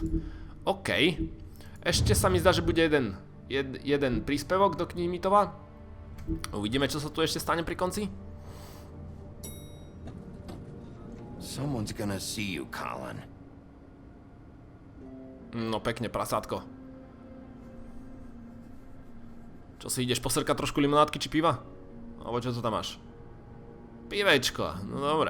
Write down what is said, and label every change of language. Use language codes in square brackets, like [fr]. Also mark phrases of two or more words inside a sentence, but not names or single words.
[en] OK. [sk] Ešte sa mi zdá, že bude jeden príspevok do knihy Mýtova. Uvidíme, čo sa tu ešte stane pri konci. [en] Someone's gonna see you, Colin. [sk] No pekne, prasátko. Čo si ideš posrkať trošku limonádky či piva? Alebo čo to tam máš? Pivečko, no dobre.